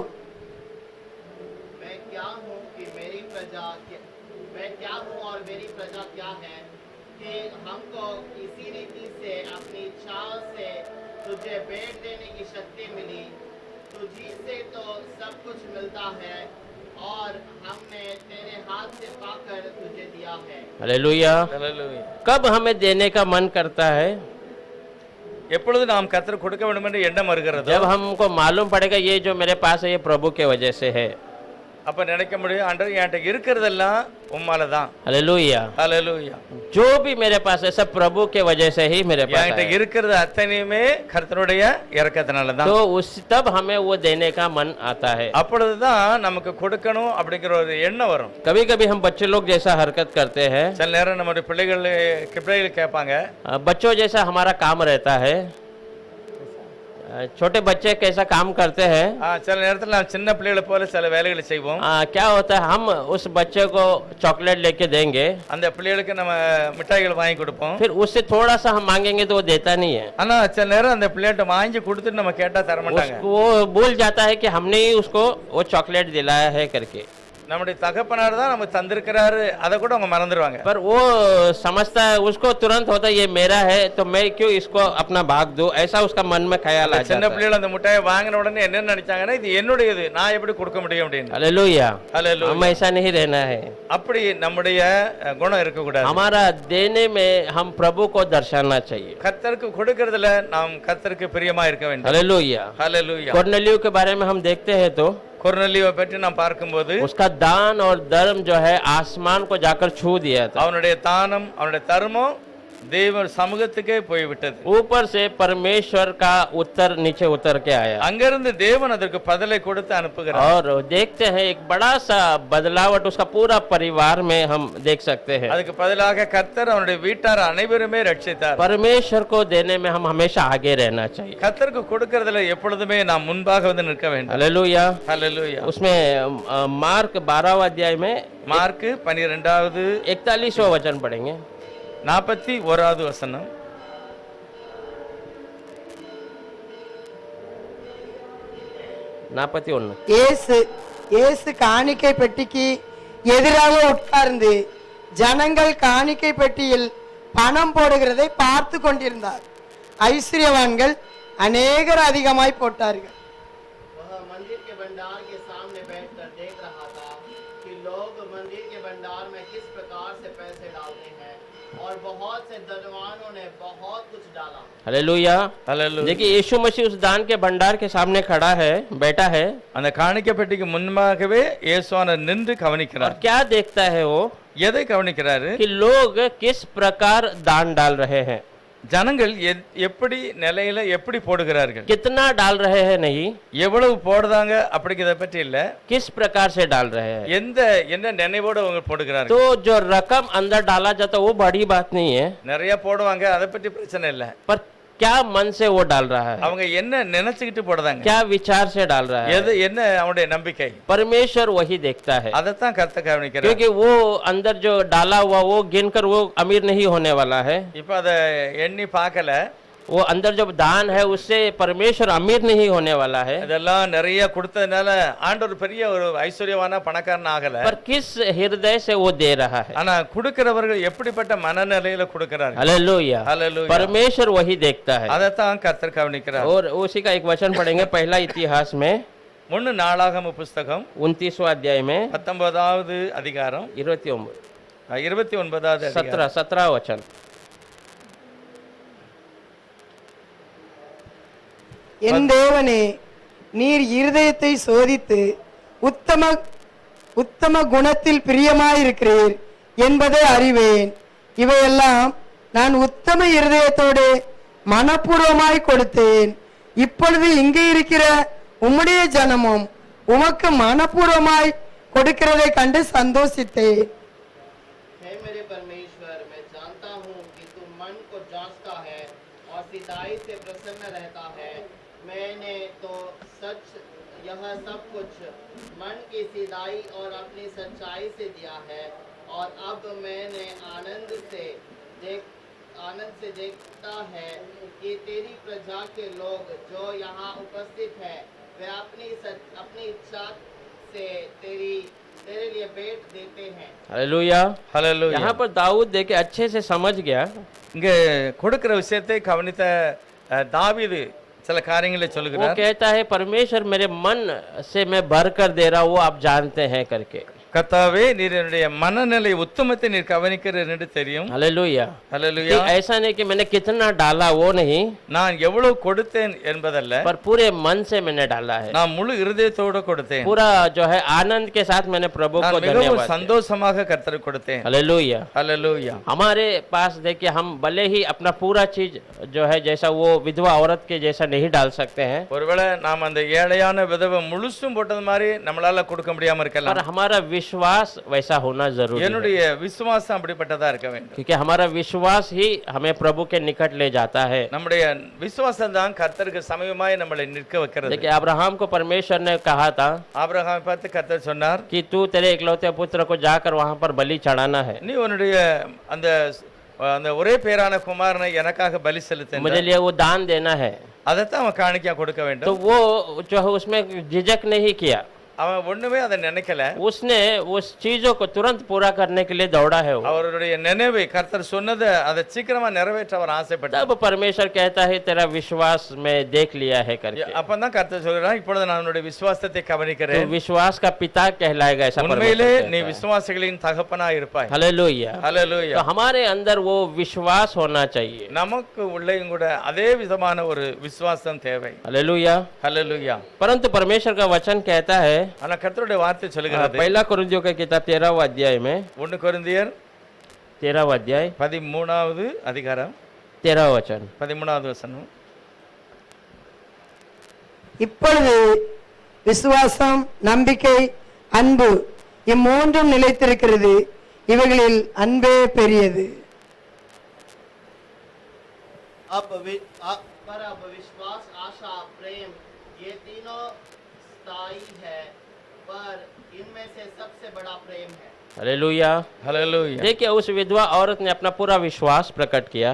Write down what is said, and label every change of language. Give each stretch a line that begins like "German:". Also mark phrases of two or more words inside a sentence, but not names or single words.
Hindi: मैं क्या हूँ कि मेरी प्रजा मैं क्या हूँ और मेरी प्रजा क्या है कि हमको इसी रीति से अपनी चाल से तुझे भेंट देने की शक्ति मिली। तुझी से तो सब कुछ मिलता है और हमने तेरे हाथ से पाकर तुझे दिया है। हालेलुया।
Tamil: ஹல்லேலூயா.
Hindi: कब हमें देने का मन करता है?
Tamil: எப்பொழுது நாம் கர்த்தர் கொடுக்க வேண்டும் என்று எண்ணம் வருகிறதோ
Hindi: जब हमको मालूम पड़ेगा ये जो मेरे पास है ये प्रभु के वजह से है।
Tamil: அப்ப நினைக்க முடியும் ஆண்டவர் என்கிட்ட இருக்கிறதெல்லாம் உம்மால தான்.
Hindi: हालेलुया।
Tamil: ஹல்லேலூயா.
Hindi: जो भी मेरे पास है सब प्रभु के वजह से ही मेरे पास
Tamil: என்கிட்ட
Hindi: है।
Tamil: இருக்கிறது அத்தனையுமே கர்த்தருடைய இரக்கத்தினால தான்.
Hindi: तो उस तब हमें वो देने का मन आता है।
Tamil: அப்பொழுதுதான் நமக்கு கொடுக்கணும் அப்படிங்கிற ஒரு எண்ணம் வரும்.
Hindi: कभी कभी हम बच्चे लोग जैसा हरकत करते हैं,
Tamil: சில நேரம் நம்முடைய பிள்ளைகள் கேட்பாங்க,
Hindi: बच्चों जैसा हमारा काम रहता है। छोटे बच्चे कैसा काम करते हैं,
Tamil: சில நேரத்தில் நாம் சின்ன பிள்ளைகளை போல சில வேலைகளை செய்வோம்.
Hindi: क्या होता है हम उस बच्चे को चॉकलेट लेके देंगे,
Tamil: அந்த பிள்ளைகளுக்கு நம்ம மிட்டாய்கள் வாங்கி கொடுப்போம்.
Hindi: फिर उससे थोड़ा सा हम मांगेंगे तो वो देता नहीं है।
Tamil: ஆனா சில நேரம் அந்த பிள்ளைகிட்ட வாங்கி கொடுத்துட்டு நம்ம கேட்டா தர மாட்டாங்க.
Hindi: उसको वो भूल जाता है कि हमने ही उसको वो चॉकलेट दिलाया है करके,
Tamil: நம்முடைய தகப்பனார் தான் நமக்கு தந்திருக்கிறாரு, அதை கூட அவங்க மறந்துடுவாங்க.
Hindi: पर वो समझता है, उसको तुरंत होता है ये मेरा है तो मैं क्यों इसको अपना भाग दूं, ऐसा उसका मन में ख्याल आ
Tamil: சின்ன
Hindi: जाता है।
Tamil: பிள்ளைகள் அந்த மிட்டாயை வாங்கின உடனே என்ன நினைச்சாங்கன்னா இது என்னுடையது, நான் எப்படி கொடுக்க முடியும் அப்படின்னு.
Hindi: हालेलुया।
Tamil: ஹல்லேலூயா.
Hindi: हम ऐसा नहीं रहना है।
Tamil: அப்படி நம்முடைய குணம் இருக்கக்கூடாது.
Hindi: हमारा देने में हम प्रभु को दर्शाना चाहिए।
Tamil: கர்த்தருக்கு கொடுக்கறதுல நாம் கர்த்தருக்கு பிரியமா இருக்க வேண்டும்.
Hindi: हालेलुया।
Tamil: ஹல்லேலூயா.
Hindi: कोर्नेलियो के बारे में हम देखते हैं तो
Tamil: கொர்நேலியோவை பற்றி நாம் பார்க்கும்போது
Hindi: उसका दान और धर्म जो है आसमान को जाकर छू दिया था।
Tamil: அவனுடைய தானம் அவனுடைய தர்மம் தேவன் சமூகத்துக்கே போய்விட்டது.
Hindi: ऊपर से परमेश्वर का उत्तर नीचे उतर के आया
Tamil: அங்கிருந்து தேவன் அதற்கு பதிலை கொடுத்து அனுப்புகிறார்.
Hindi: और देखते हैं एक बड़ा सा बदलावट उसका पूरा परिवार में हम देख सकते हैं।
Tamil: அதுக்கு பதிலாக கர்த்தர் அவனுடைய வீட்டார் அனைவருமே ரட்சித்தார்.
Hindi: परमेश्वर को देने में हम हमेशा आगे रहना चाहिए।
Tamil: கர்த்தருக்கு கொடுக்கிறதுல எப்பொழுதுமே நாம் முன்பாக வந்து நிற்க வேண்டும்.
Hindi: हालेलुया।
Tamil: ஹல்லேலூயா.
Hindi: उसमें मार्क 12वां अध्याय में
Tamil: மார்க் 12வது
Hindi: 41वां वचन पढ़ेंगे।
Tamil: 41வது வசனம். இயேசு காணிக்கை பெட்டிக்கு எதிராக உட்கார்ந்து ஜனங்கள் காணிக்கை பெட்டியில் பணம் போடுகிறதை பார்த்து கொண்டிருந்தார். ஐஸ்வர்யவான்கள் அநேகர் அதிகமாய் போட்டார்கள்.
Hindi: वह मंदिर के भंडार के सामने बैठकर देख रहा था कि लोग मंदिर के भंडार में किस प्रकार से पैसे डालते हैं और बहुत से धनवानों ने बहुत कुछ डाला। हालेलुया।
Tamil: ஹல்லேலூயா.
Hindi: देखिए यीशु मसीह उस दान के भंडार के सामने खड़ा है, बैठा है
Tamil: அந்த காணிக்கை பெட்டிக்கு முன்பாகவே இயேசுவானவர் நின்று
Hindi: और
Tamil: கவனிக்கிறார்.
Hindi: क्या देखता है वो
Tamil: எதை கவனிக்கிறாரு?
Hindi: कि लोग किस प्रकार दान डाल रहे हैं,
Tamil: ஜனங்கள் எப்படி நிலையில எப்படி போடுகிறார்கள்,
Hindi: कितना डाल रहे हैं नहीं,
Tamil: எவ்வளவு போடுறாங்க அப்படிங்கிறத பற்றி இல்ல,
Hindi: किस प्रकार से डाल रहे हैं।
Tamil: என்ன நினைவோட அவங்க போடுகிறார்கள்.
Hindi: तो जो रकम अंदर डाला जाता वो बड़ी बात नहीं है,
Tamil: நிறைய போடுவாங்க, அதை பற்றி பிரச்சனை இல்ல.
Hindi: पर क्या मन से वो डाल रहा है,
Tamil: அவங்க என்ன நினைச்சுக்கிட்டு போடுறாங்க,
Hindi: क्या विचार से डाल रहा है,
Tamil: என்ன அவனுடைய நம்பிக்கை,
Hindi: परमेश्वर वही देखता है।
Tamil: அதைத்தான் கர்த்தர் கவனிக்கிறார்.
Hindi: क्योंकि वो अंदर जो डाला हुआ वो गिनकर वो अमीर नहीं होने वाला है।
Tamil: இப்ப அதை எண்ணி பார்க்கல,
Hindi: वो अंदर जो दान है उससे परमेश्वर अमीर नहीं होने वाला है।
Tamil: இதெல்லாம் நிறைய கொடுத்ததுனால ஆண்டவர் பெரிய ஒரு ஐஸ்வர்யவான பணக்காரன் ஆகல.
Hindi: पर किस हृदय से वो दे रहा है।
Tamil: ஆனா கொடுக்கிறவர்கள் எப்படிப்பட்ட மனநிலையில கொடுக்கிறார்கள்.
Hindi: हालेलुया।
Tamil: ஹல்லேலூயா.
Hindi: परमेश्वर वही देखता है।
Tamil: அதைத்தான் கர்த்தர் கவனிக்கிறார்.
Hindi: और उसी का एक वचन पढ़ेंगे पहला इतिहास में
Tamil: 1 நாளாகம புஸ்தகம்
Hindi: 29वां अध्याय में
Tamil: 19வது அதிகாரம் 29வது அதிகாரம்
Hindi: 17 वचन।
Tamil: என் தேவனே, நீர் இருதயத்தை சோதித்து உத்தம குணத்தில் பிரியமாயிருக்கிறீர் என்பதை அறிவேன். இவையெல்லாம் நான் உத்தம இருதயத்தோடு மனப்பூர்வமாய் கொடுத்தேன். இப்பொழுது இங்கே இருக்கிற உம்முடைய ஜனமும் உமக்கு மனப்பூர்வமாய் கொடுக்கிறதை கண்டு சந்தோஷித்தேன்.
Hindi: हे मेरे परमेश्वर, मैं जानता हूँ कि तू मन को जांचता है और सिधाई से प्रसन्न रहता है। मैंने तो सच यह सब कुछ मन की सिधाई और अपनी सच्चाई से दिया है और अब मैंने आनंद से देखता है कि तेरी प्रजा के लोग जो यहाँ उपस्थित है वे अपनी इच्छा से तेरे लिए भेंट देते हैं। हालेलुया।
Tamil: ஹல்லேலூயா.
Hindi: यहाँ पर दाऊद देखे अच्छे से समझ गया।
Tamil: இங்க கொடுக்கிற விஷயத்தை கவனித்த தாவீது சில காரியங்களை
Hindi: वो
Tamil: சொல்லுகிறார்.
Hindi: कहता है परमेश्वर मेरे मन से मैं भर कर दे रहा हूँ, वो आप जानते हैं करके।
Tamil: கர்த்தாவே, நீர் என்னுடைய மனநிலை உத்தமத்தை நீர் கவனிக்கிறீர் என்று தெரியும்.
Hindi: हालेलुया।
Tamil: ஹல்லேலூயா.
Hindi: ऐसा नहीं कि मैंने कितना डाला वो नहीं,
Tamil: நான் எவ்வளவு கொடுத்தேன் என்பதல்ல,
Hindi: पर पूरे मन से मैंने डाला है।
Tamil: நான் முழு இருதயத்தோடு கொடுத்தேன்.
Hindi: पूरा जो है आनंद के साथ मैंने प्रभु को
Tamil: நான் மிகவும்
Hindi: धन्यवाद दिया।
Tamil: சந்தோஷமாக கர்த்தருக்கு கொடுத்தேன்.
Hindi: हालेलुया।
Tamil: ஹல்லேலூயா.
Hindi: हमारे पास देखिए हम भले ही अपना पूरा चीज जो है जैसा वो विधवा औरत के जैसा नहीं डाल सकते हैं,
Tamil: ஒருவேளை நாம் அந்த ஏழையான விதவை முழுசும் போட்டது மாதிரி நம்மளால கொடுக்க முடியாம
Hindi: पर
Tamil: இருக்கலாம்.
Hindi: हमारा विश्वास वैसा होना जरूरी है।
Tamil: என்னுடைய விசுவாசம் அப்படிப்பட்டதா இருக்க வேண்டும்.
Hindi: क्योंकि हमारा विश्वास ही हमें प्रभु के निकट ले जाता है।
Tamil: நம்முடைய விசுவாசம் தான் கர்த்தருக்கு சமீபமாய் நம்மளை நிற்க வைக்கிறது.
Hindi: देखिए अब्राहम को परमेश्वर ने कहा था
Tamil: ஆபிரகாமை பார்த்து கர்த்தர் சொன்னார்,
Hindi: कि तू तेरे इकलौते पुत्र को जाकर वहां पर बलि चढ़ाना है,
Tamil: நீ உன்னுடைய அந்த அந்த ஒரே பேரான குமாரனை எனக்காக பலி செலுத்த,
Hindi: मुझे लिए वो दान देना है।
Tamil: அதைத்தான் அவன் காணிக்கையா கொடுக்க
Hindi: तो
Tamil: வேண்டும்.
Hindi: वो जो है उसमें झिझक नहीं किया,
Tamil: அவன் ஒண்ணுமே அதை நினைக்கல.
Hindi: उसने उस चीजों को तुरंत पूरा करने के लिए दौड़ा है वो।
Tamil: அவருடைய நினைவை கர்த்தர் சொன்னதை அதை சீக்கிரமா நிறைவேற்ற அவர் ஆசைப்பட்டார்.
Hindi: तब परमेश्वर कहता है तेरा विश्वास मैं देख लिया है करके।
Tamil: அப்பதான் கர்த்தர் சொல்றார், இப்பொழுது நான் உன்னுடைய விசுவாசத்தை
Hindi: तो
Tamil: கவனிக்கிறேன்.
Hindi: विश्वास का पिता कहलाएगा ऐसा
Tamil: உண்மையிலே
Hindi: परमेश्वर
Tamil: நீ
Hindi: कहता है।
Tamil: விசுவாசிகளின் தகப்பனா இருப்பாய்.
Hindi: हालेलुया।
Tamil: ஹல்லேலூயா.
Hindi: तो हमारे अंदर वो विश्वास होना चाहिए।
Tamil: நமக்கு உள்ளேயும் கூட அதே விதமான ஒரு விசுவாசம் தேவை.
Hindi: हालेलुया।
Tamil: ஹல்லேலூயா.
Hindi: परंतु परमेश्वर का वचन कहता है,
Tamil: ஆனா கர்த்தருடைய வார்த்தை சொல்லுகிறது,
Hindi: पहला कोरिन्थियों का किताब 13वां अध्याय में
Tamil: 1 கொரிந்தியர்
Hindi: 13वां अध्याय
Tamil: 13வது அதிகாரம்
Hindi: 13वां वचन।
Tamil: 13வது வசனம். இப்பொழுது விசுவாசம், நம்பிக்கை, அன்பு இம்மூன்றும் நிலைத்திருக்கிறது. இவைகளில் அன்பே பெரியது.
Hindi: पर अब विश्वास, आशा, प्रेम ये तीनों स्थायी है, पर इनमें से सबसे बड़ा प्रेम है। हालेलुया।
Tamil: ஹalleluya.
Hindi: देखिए उस विधवा औरत ने अपना पूरा विश्वास प्रकट किया